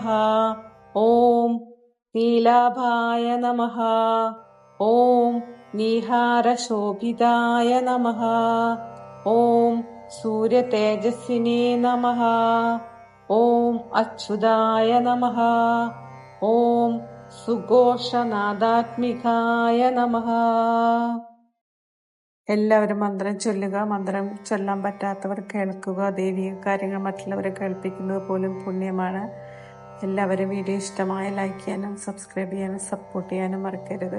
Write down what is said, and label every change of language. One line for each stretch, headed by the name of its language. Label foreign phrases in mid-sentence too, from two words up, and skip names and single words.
Sanskrit: ॐ नीलाभाय नमः। ॐ निहारशोभिताय नमः। ॐ सूर्यतेजस्विने नमः। ॐ अच्युताय नमः। ॐ സുഘോഷനാദാത്മികായ നമഃ.
Malayalam: എല്ലാവരും മന്ത്രം ചൊല്ലുക. മന്ത്രം ചൊല്ലാൻ പറ്റാത്തവർ കേൾക്കുക. ദൈവിക കാര്യങ്ങൾ മറ്റുള്ളവരെ കേൾപ്പിക്കുന്നത് പോലും പുണ്യമാണ്. എല്ലാവരും വീഡിയോ ഇഷ്ടമായ ലൈക്ക് ചെയ്യാനും സബ്സ്ക്രൈബ് ചെയ്യാനും സപ്പോർട്ട് ചെയ്യാനും മറക്കരുത്.